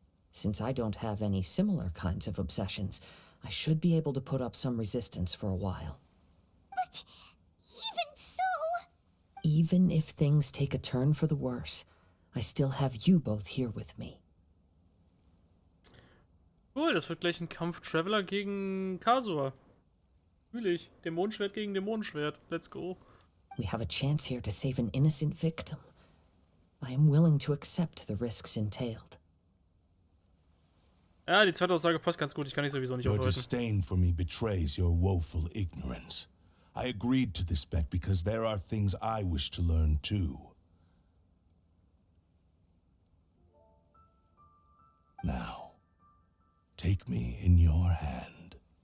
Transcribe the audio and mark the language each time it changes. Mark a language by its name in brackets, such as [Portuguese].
[English] Since I don't have any similar kinds of obsessions, I should be able to put up some resistance for a while. But even so... Even if things take a turn for the worse, I still have you both here with me. [German] Cool, das wird gleich ein Kampf Traveler gegen Kazuha. Natürlich. Dämonenschwert gegen Dämonenschwert. [English] Let's go. We have a chance here to save an innocent victim. I am willing to accept the risks entailed. [German] Ja, die zweite Aussage passt ganz gut. Ich kann dich sowieso nicht [English] Your [German] aufhalten. [English] disdain for me betrays your woeful ignorance. I agreed to this bet because there are things I wish to learn too. Now, take me in your hand.